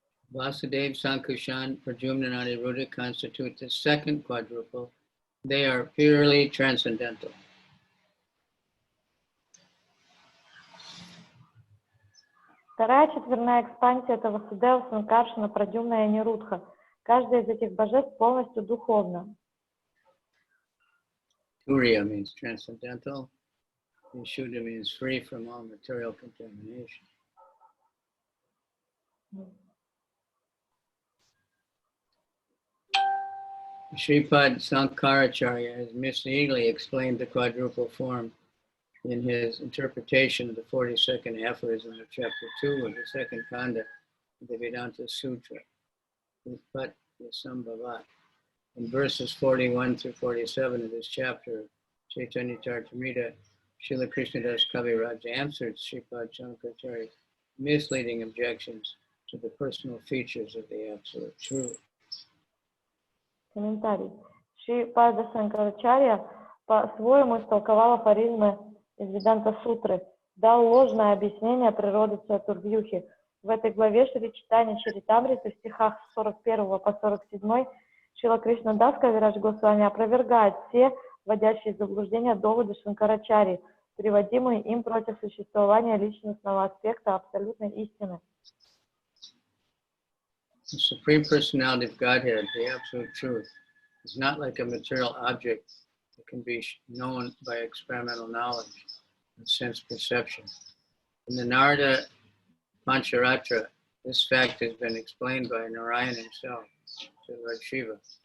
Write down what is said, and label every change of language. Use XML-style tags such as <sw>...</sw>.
<en>Vasudeva, Sankarshan, Pradyumna and Niruddha constitute the second quadruple. They are purely transcendental.</en> <ru>Вторая четверная экспансия — это Васудева, Санкаршана, Праджумна и Анирудха. Каждая из этих божеств полностью духовна.</ru> <en>Turiya means transcendental. Vishuddha means free from all material contamination. Sripad Sankaracharya has misleadingly explained the quadruple form in his interpretation of the 42nd aphorism of chapter 2 of the second kanda of the Vedanta Sutra, Utpat Yasambhavat. In verses 41 through 47 of this chapter, Chaitanya-charitamriта, Srila Krishnadas Kaviraj answered Sripad Sankaracharya's misleading objections to the personal features of the Absolute Truth.</en> <ru>Комментарий. Шрипада Санкарачарья по-своему истолковал афоризмы из Веданта-сутры, дал ложное объяснение природы Чатурвьюхи. В этой главе Шри Чайтанья-чаритамриты в стихах с 41 по 47 Шрила Кришнадас Кавирадж Госвами опровергает все вводящие в заблуждение доводы Шанкарачарьи, приводимые им против существования личностного аспекта абсолютной истины.</ru> <en>The Supreme Personality of Godhead, the Absolute Truth, is not like a material object that can be known by experimental knowledge and sense perception. In the Narada Pancharatra, this fact has been explained by Narayan himself to Lord Shiva.</en>